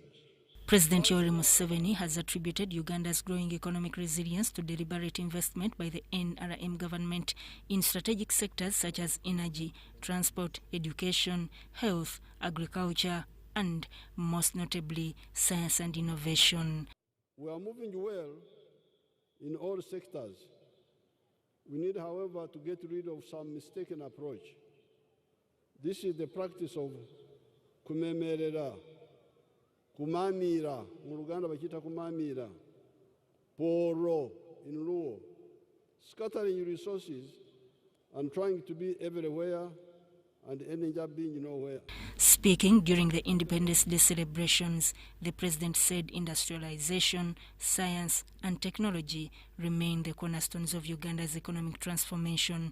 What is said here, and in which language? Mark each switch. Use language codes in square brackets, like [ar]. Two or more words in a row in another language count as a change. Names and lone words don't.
[en] President Yoweri Museveni has attributed Uganda's growing economic resilience to deliberate investment by the NRM government in strategic sectors such as energy, transport, education, health, agriculture, and most notably, science and innovation. We are moving well in all sectors. We need, however, to get rid of some mistaken approach. This is the practice of [lg] kumemerera, kumamira, mu Luganda bakita kumamira, [en] poro in Luo, scattering resources and trying to be everywhere and ending up being nowhere. Speaking during the Independence Day celebrations, the president said industrialization, science, and technology remain the cornerstones of Uganda's economic transformation.